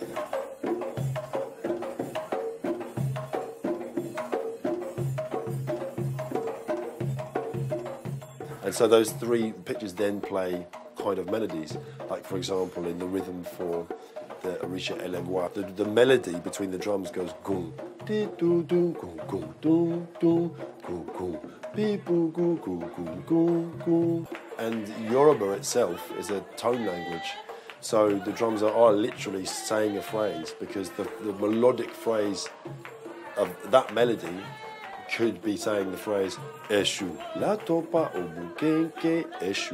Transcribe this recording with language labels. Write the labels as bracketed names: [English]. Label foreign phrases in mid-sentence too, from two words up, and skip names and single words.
[English] And so those three pitches then play kind of melodies. Like, for example, in the rhythm for the Orisha Elegua, the melody between the drums goes gung, di do do gung gung dum dum gung gung bi boo goo goo goo goo goo. And Yoruba itself is a tone language, so the drums are literally saying a phrase, because the melodic phrase of that melody could be saying the phrase [Yoruba] Eshu, la topa obukenke Eshu.